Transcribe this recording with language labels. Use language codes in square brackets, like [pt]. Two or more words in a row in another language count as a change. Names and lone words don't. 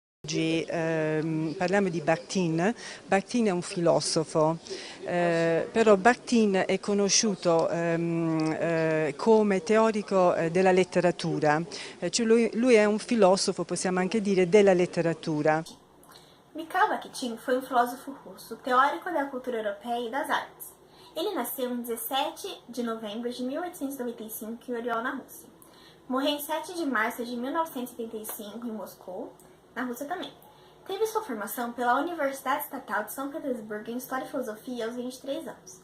[it] oggi parliamo di Bakhtin. Bakhtin è un filosofo, però Bakhtin è conosciuto come teorico della letteratura, cioè lui è un filosofo, possiamo anche dire, della letteratura. [pt] Mikhail Bakhtin foi um filósofo russo, teórico da cultura europeia e das artes. Ele nasceu em 17 de novembro de 1895 em Oriol, na Rússia. Morreu em 7 de março de 1975 em Moscou, na Rússia também. Teve sua formação pela Universidade Estatal de São Petersburgo em História e Filosofia aos 23 anos.